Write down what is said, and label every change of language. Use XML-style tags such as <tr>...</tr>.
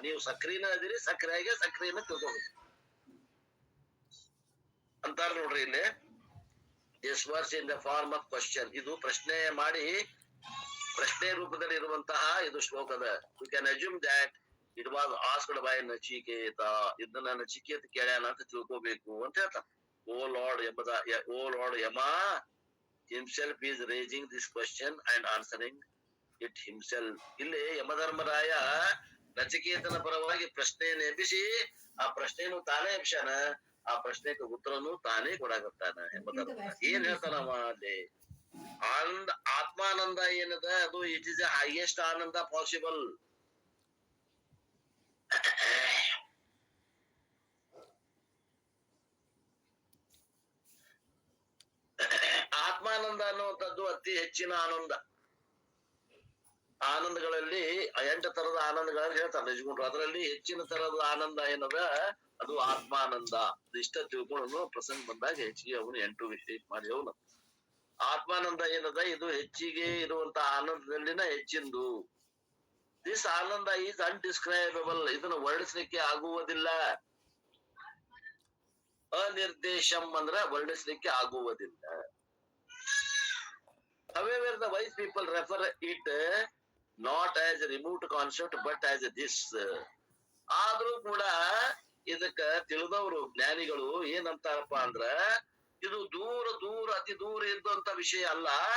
<kn>ನೀವು ಸಕ್ರಿನ ಅದಿರಿ, ಸಕ್ರಿಯಾಗಿ ಸಕ್ರಿಯನ್ನ ತಿಳ್ಕೋಬೇಕು ಅಂತಾರ ನೋಡ್ರಿ ಇಲ್ಲಿ.</kn> <en>This verse in the form of question.</en> <kn>ಇದು ಪ್ರಶ್ನೆ ಮಾಡಿ ಪ್ರಶ್ನೆ ರೂಪದಲ್ಲಿ ಇರುವಂತಹ ಇದು ಶ್ಲೋಕದ.</kn> <en>You can assume that it was asked by Nachiketa.</en> <kn>ಇದನ್ನ ನಚಿಕೇತ ಕೇಳ್ಯಾನ ಅಂತ ತಿಳ್ಕೋಬೇಕು ಅಂತ ಹೇಳ್ತಾನೆ.</kn> <en>Oh lord Yama himself is raising this question and answering it himself.</en> <kn>ಇಲ್ಲಿ ಯಮಧರ್ಮರಾಯ ನಚಿಕೇತನ ಪರವಾಗಿ ಪ್ರಶ್ನೆಯನ್ನು ಎಬ್ಬಿಸಿ ಆ ಪ್ರಶ್ನೆಯನ್ನು ತಾನೇ ಎಬ್ಬಿಸಾನ. ಆ ಪ್ರಶ್ನೆಗೆ ಉತ್ತರನು ತಾನೇ ಕೊಡಾಕತ್ತಾನ. ಯಮಧರ್ಮ ಏನ್ ಹೇಳ್ತಾನವ ಅಲ್ಲಿ? ಆನಂದ, ಆತ್ಮಾನಂದ ಏನದ ಅದು</kn> <en>It is the highest ananda possible.</en> <kn>ಆತ್ಮಾನಂದ ಅನ್ನುವಂಥದ್ದು ಅತಿ ಹೆಚ್ಚಿನ ಆನಂದ. ಆನಂದಗಳಲ್ಲಿ 8 ತರದ ಆನಂದಗಳನ್ನು ಹೇಳ್ತಾರೆ ನಿಜಗುಂಡ್ರು. ಅದರಲ್ಲಿ ಹೆಚ್ಚಿನ ತರದ ಆನಂದ ಏನದ ಅದು ಆತ್ಮಾನಂದ. ಇಷ್ಟ ತಿಳ್ಕೊಂಡು ಪ್ರಸಂಗ ಬಂದಾಗ ಹೆಚ್ಚಿಗೆ ಅವನು 8 ವಿಷಯ ಮಾಡಿ ಅವನು ಆತ್ಮಾನಂದ ಏನದ ಇದು ಹೆಚ್ಚಿಗೆ ಇರುವಂತ ಆನಂದದಲ್ಲಿನ ಹೆಚ್ಚಿಂದು.</kn> <en>This ananda is undescribable.</en> <kn>ಇದನ್ನು ವರ್ಣಿಸ್ಲಿಕ್ಕೆ ಆಗುವುದಿಲ್ಲ. ಅನಿರ್ದೇಶಂ ಅಂದ್ರ ವರ್ಣಿಸ್ಲಿಕ್ಕೆ ಆಗುವುದಿಲ್ಲ.</kn> <en>However, the wise people refer it not as a remote concept but as this.</en> <kn>ಆದ್ರೂ ಕೂಡ ಇದಕ್ಕ ತಿಳಿದವರು ಜ್ಞಾನಿಗಳು ಏನಂತಾರಪ್ಪ ಅಂದ್ರ ಇದು ದೂರ ಅತಿ ದೂರ ಇದ್ದಂತ ವಿಷಯ ಅಲ್ಲ.</kn>